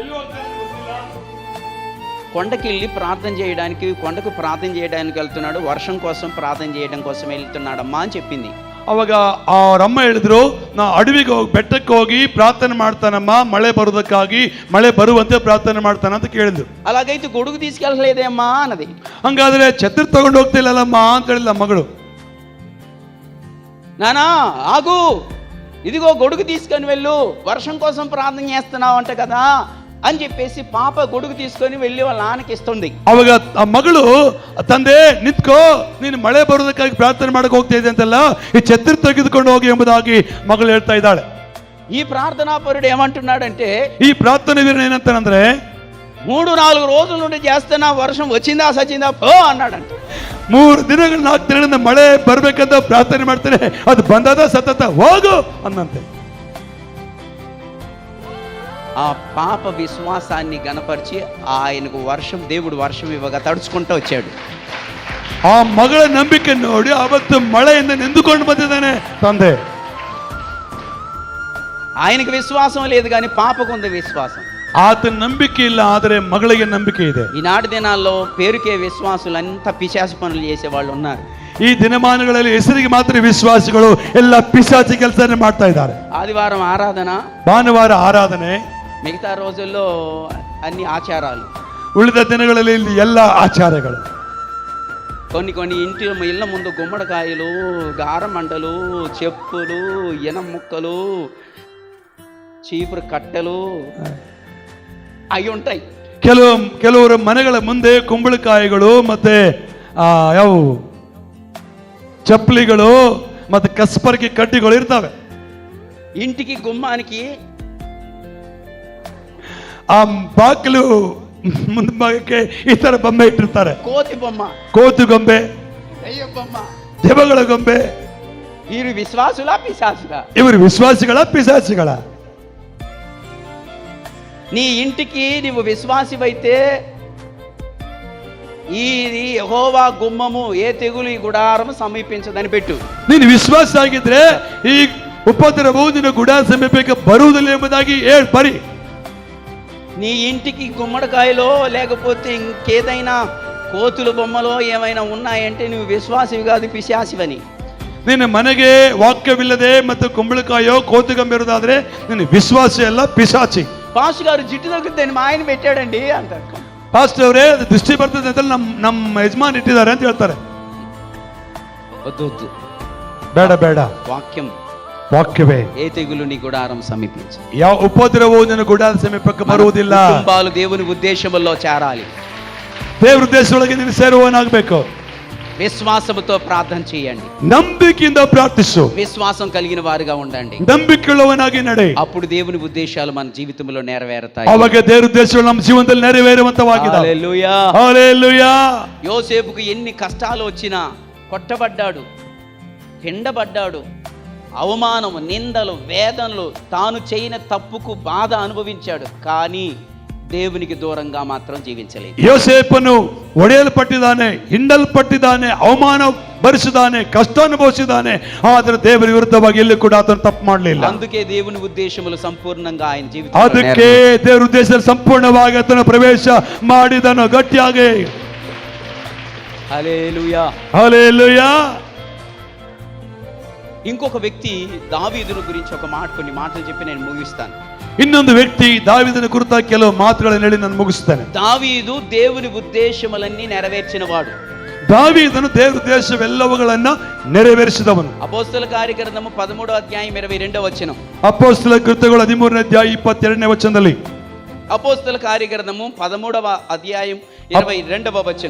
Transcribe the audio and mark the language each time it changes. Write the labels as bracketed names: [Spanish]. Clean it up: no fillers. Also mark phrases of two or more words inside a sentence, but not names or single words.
[Telugu] కొండకి వెళ్ళి ప్రార్థన చేయడానికి, కొండకు ప్రార్థన చేయడానికి వెళ్తున్నాడు, వర్షం కోసం ప్రార్థన చేయడం కోసం వెళ్తున్నాడమ్మా అని చెప్పింది. [Kannada] ಅವಾಗ ಅವರಮ್ಮ ಹೇಳಿದ್ರು, ನಾ ಅಡವಿಗೆ ಹೋಗಿ ಬೆಟ್ಟಕ್ಕೆ ಹೋಗಿ ಪ್ರಾರ್ಥನೆ ಮಾಡ್ತಾನಮ್ಮ, ಮಳೆ ಬರುವುದಕ್ಕಾಗಿ, ಮಳೆ ಬರುವಂತೆ ಪ್ರಾರ್ಥನೆ ಮಾಡ್ತಾನ ಅಂತ ಕೇಳಿದ್ರು. [Telugu] అలాగైతే గొడుగు తీసుకెళ్ళలేదే అమ్మా అన్నది. [Kannada] ಹಂಗಾದ್ರೆ ಛತ್ರಿ ತಗೊಂಡು ಹೋಗ್ತಿಲ್ಲಲ್ಲಮ್ಮ ಅಂತ ಹೇಳಿದ ಮಗಳು. [Telugu] నానా ఆగు, ఇదిగో గొడుగు తీసుకొని వెళ్ళు, వర్షం కోసం ప్రార్థన చేస్తున్నావు అంట కదా అని చెప్పేసి పాప గొడుగు తీసుకొని వెళ్ళి వాళ్ళ నాన్నకి ఇస్తుంది. [Kannada] ಅವಾಗ ಆ ಮಗಳು, ತಂದೆ ನಿಂತ್ಕೋ, ನೀನು ಮಳೆ ಬರೋದಕ್ಕಾಗಿ ಪ್ರಾರ್ಥನೆ ಮಾಡಕ್ಕೆ ಹೋಗ್ತಾ ಇದೆ ಅಂತಲ್ಲ, ಈ ಛತ್ರಿ ತೆಗೆದುಕೊಂಡು ಹೋಗಿ ಎಂಬುದಾಗಿ ಮಗಳು ಹೇಳ್ತಾ ಇದ್ದಾಳೆ. [Telugu] ఈ ప్రార్థనా పరుడు ఏమంటున్నాడంటే, [Kannada] ಈ ಪ್ರಾರ್ಥನೆ ವೀರನ ಏನಂತಾನಂದ್ರೆ, [Telugu] 3-4 రోజుల నుండి చేస్తున్నా, వర్షం వచ్చిందా సచిందా పో అన్నాడంట. [Kannada] 3 ದಿನಗಳು 4 ದಿನಗಳಿಂದ ಮಳೆ ಬರ್ಬೇಕಂತ ಪ್ರಾರ್ಥನೆ ಮಾಡ್ತಾನೆ, ಅದು ಬಂದದ ಸತತ ಹೋಗು ಅನ್ನಂತೆ. [Telugu] ఆ పాప విశ్వాసాన్ని గణపరిచి ఆయనకు దేవుడు వర్షం ఇవ్వగా తడుచుకుంటూ వచ్చాడు. [Kannada] ಆ ಮಗಳ ನಂಬಿಕೆ ನೋಡಿ ಅವತ್ತು ಮಳೆಯಿಂದ ನೆಂದುಕೊಂಡು ಬಂದಿದ್ದಾನೆ ತಂದೆ. [Telugu] ఆయనకి విశ్వాసం లేదు కానీ పాపకుంది విశ్వాసం. [Kannada] ಆತನ ನಂಬಿಕೆ ಇಲ್ಲ, ಆದರೆ ಮಗಳಿಗೆ ನಂಬಿಕೆ ಇದೆ. [Telugu] ఈనాటి దినాల్లో పేరుకే విశ్వాసులు అంతా పిశాచి పనులు చేసే వాళ్ళు ఉన్నారు. [Kannada] ಈ ದಿನಮಾನಗಳಲ್ಲಿ ಹೆಸರಿಗೆ ಮಾತ್ರ ವಿಶ್ವಾಸಿಗಳು ಎಲ್ಲ ಪಿಶಾಚಿ ಕೆಲಸನೇ ಮಾಡ್ತಾ ಇದ್ದಾರೆ. [Telugu] ఆదివారం ఆరాధన, [Kannada] ಭಾನುವಾರ ಆರಾಧನೆ, [Telugu] మిగతా రోజుల్లో అన్ని ఆచారాలు. [Kannada] ಉಳಿದ ದಿನಗಳಲ್ಲಿ ಇಲ್ಲಿ ಎಲ್ಲ ಆಚಾರಗಳು. [Telugu] కొన్ని ఇళ్ళ ముందు గుమ్మడికాయలు, గారమండలు, చెప్పులు, ఇనం ముక్కలు, చీపురు కట్టెలు అవి ఉంటాయి. [Kannada] ಕೆಲವರು ಮನೆಗಳ ಮುಂದೆ ಕುಂಬಳಕಾಯಿಗಳು ಮತ್ತೆ ಯಾವ ಚಪ್ಪಲಿಗಳು ಮತ್ತೆ ಕಸ್ಪರ್ಕಿ ಕಡ್ಡಿಗಳು ಇರ್ತವೆ. [Telugu] ఇంటికి గుమ్మానికి [Kannada] ಆ ಬಾಗಿಲು ಮುಂಭಾಗಕ್ಕೆ ಈ ತರ ಬೊಂಬೆ ಇಟ್ಟಿರ್ತಾರೆ. [Telugu] కోతి బొమ్మ, [Kannada] ಕೋತು ಗೊಂಬೆ, [Telugu] దెయ్యం బొమ్మ. [Kannada] ದೆವ್ವಗಳ ಗೊಂಬೆ. [Telugu] వీరు విశ్వాసులా పిశాచులా? [Kannada] ಇವರು ವಿಶ್ವಾಸಿಗಳ ಪಿಶಾಚಿಗಳ? [Telugu] నీ ఇంటికి నువ్వు విశ్వాసివైతే ఈ యెహోవా గుమ్మము ఏ తెగులు ఈ గుడారము సమీపించదని పెట్టు. [Kannada] ನೀನು ವಿಶ್ವಾಸ ಆಗಿದ್ರೆ ಈ ಉಪದ್ರವವು ನಿನ್ನ ಗುಡಾರ ಸಮೀಪಕ್ಕೆ ಬರುವುದಿಲ್ಲ ಎಂಬುದಾಗಿ ಬರಿ. [Telugu] నీ ఇంటికి గుమ్మడికాయలో లేకపోతే ఇంకేదైనా కోతుల బొమ్మలో ఏమైనా ఉన్నాయంటే నువ్వు విశ్వాసివి కాదు, పిశాసివని. [Kannada] ನಿನ್ನ ಮನೆಗೆ ವಾಕ್ಯವಿಲ್ಲದೆ ಮತ್ತು ಕುಂಬಳಕಾಯೋ ಕೋತುಗೊಂಬೆ ಇರೋದಾದ್ರೆ ನೀನು ವಿಶ್ವಾಸಿ ಅಲ್ಲ, ಪಿಶಾಚಿ. [Telugu] పాస్టర్ గారు జిట్టు తగ్గుద్దని మా ఆయన పెట్టాడండి అంటారు. [Kannada] ಪಾಸ್ಟರ್ ಅವರೇ ದೃಷ್ಟಿ ಬರ್ತದೆ ಅಂತ ನಮ್ಮ ಯಜಮಾನ್ ಇಟ್ಟಿದ್ದಾರೆ ಅಂತ ಹೇಳ್ತಾರೆ. [Telugu] వద్దు వద్దు, [Kannada] ಬೇಡ ಬೇಡ, [Telugu] వాక్యం [Kannada] ವಾಕ್ಯವೇ. [Telugu] ఏ తెగులు నీ గుడారం సమీపించు. [Kannada] ಯಾವ ಉಪದ್ರವವು ನಿನ್ನ ಗುಡಾರ ಸಮೀಪಕ್ಕೆ ಬರುವುದಿಲ್ಲ. [Telugu] కుటుంబాలు దేవుని ఉద్దేశములో చేరాలి. [Kannada] ದೇವರ ಉದ್ದೇಶದೊಳಗೆ ನೀನು ಸೇರುವವನಾಗಬೇಕು. [Telugu] విశ్వాసముతో ప్రార్థన చేయండి, [Kannada] ನಂಬಿಕೆಯಿಂದ ಪ್ರಾರ್ಥಿಸು, [Telugu] విశ్వాసం కలిగిన వారుగా ఉండండి. [Kannada] ನಂಬಿಕೆಯುಳ್ಳವನಾಗಿ ನಡೆ. [Telugu] అప్పుడు దేవుని ఉద్దేశాలు మన జీవితంలో నెరవేరుతాయి. [Kannada] ಅವಾಗ ದೇವರ ಉದ್ದೇಶಗಳು ನಮ್ಮ ಜೀವನದಲ್ಲಿ ನೆರವೇರುವಂತವಾಗಿದೆ. [Telugu] హల్లెలూయా, హల్లెలూయా. యోసేపుకు ఎన్ని కష్టాలు వచ్చినా, కొట్టబడ్డాడు, పిండబడ్డాడు, అవమానము, నిందలు, వేదనలు, తాను చేయని తప్పుకు బాధ అనుభవించాడు, కానీ దేవునికి దూరంగా మాత్రం జీవించలేదు. [Kannada] ಯೋಸೇಫನು ಒಡೆಯಲ್ಪಟ್ಟಿದ್ದಾನೆ, ಹಿಂಡಲ್ಪಟ್ಟಿದ್ದಾನೆ, ಅವಮಾನ ಭರಿಸಿದ್ದಾನೆ, ಕಷ್ಟ ಅನುಭವಿಸಿದ್ದಾನೆ, ಆದರೆ ದೇವರ ವಿರುದ್ಧವಾಗಿ ಎಲ್ಲಿ ಕೂಡ ಆತನು ತಪ್ಪು ಮಾಡಲಿಲ್ಲ. [Telugu] అందుకే దేవుని ఉద్దేశములు సంపూర్ణంగా ఆయన జీవితంలో [Kannada] ಅದಕ್ಕೆ ದೇವರ ಉದ್ದೇಶದಲ್ಲಿ ಸಂಪೂರ್ಣವಾಗಿ ಆತನು ಪ್ರವೇಶ ಮಾಡಿದನು ಗಟ್ಟಿಯಾಗಿ. [Telugu] హల్లెలూయా, హల్లెలూయా. ఇంకొక వ్యక్తి దావీదును గురించి కొన్ని మాటలు చెప్పి నేను ముగిస్తాను. [Kannada] ಇನ್ನೊಂದು ವ್ಯಕ್ತಿ ದಾವೀದನ ಕುರಿತಾಗಿ ಕೆಲವು ಮಾತುಗಳನ್ನು ಹೇಳಿ ನಾನು ಮುಗಿಸ್ತೇನೆ. [Telugu] దావీదు దేవుని ఉద్దేశములన్నీ నెరవేర్చిన వాడు. [Kannada] ದಾವೀದನು ದೇವರ ಉದ್ದೇಶವೆಲ್ಲವುಗಳನ್ನ ನೆರವೇರಿಸಿದವನು. [Telugu] అపోస్తల కార్యగ్రంథము 13వ అధ్యాయం 22వ వచనం. [Kannada] ಅಪೊಸ್ತಲ ಕೃತ್ಯಗಳು 13ನೇ ಅಧ್ಯಾಯ 22ನೇ ವಚನದಲ್ಲಿ. [Telugu] అపోస్తల కార్యగ్రంథము 13వ అధ్యాయం 22వ వచనం.